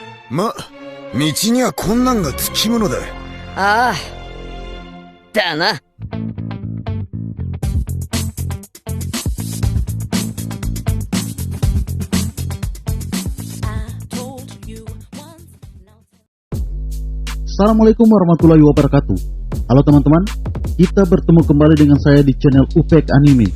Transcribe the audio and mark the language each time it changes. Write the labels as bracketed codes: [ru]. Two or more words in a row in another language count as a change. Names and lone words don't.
[ja] ま、道には困難がつきものだ。ああ、だな。 [ar] السلام عليكم ورحمة الله وبركاته. [id] Halo teman-teman, kita bertemu kembali dengan saya di channel Upek Anime.